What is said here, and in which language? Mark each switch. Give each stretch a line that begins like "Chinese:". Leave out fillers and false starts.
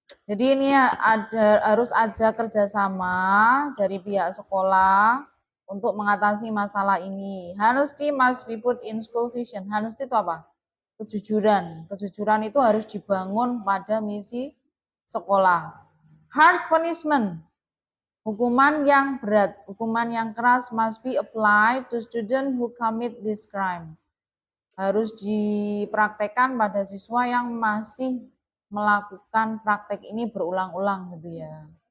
Indonesian: Jadi ini harus ada kerjasama dari pihak sekolah untuk mengatasi masalah ini.
English: Honesty must be put in school vision.
Indonesian: Honesty itu apa? Kejujuran. Kejujuran itu harus dibangun pada misi sekolah.
English: Harsh punishment.
Indonesian: Hukuman yang berat, hukuman yang keras
English: must be applied to student who commit this crime.
Indonesian: Harus dipraktekkan pada siswa yang masih melakukan praktek ini berulang-ulang gitu ya.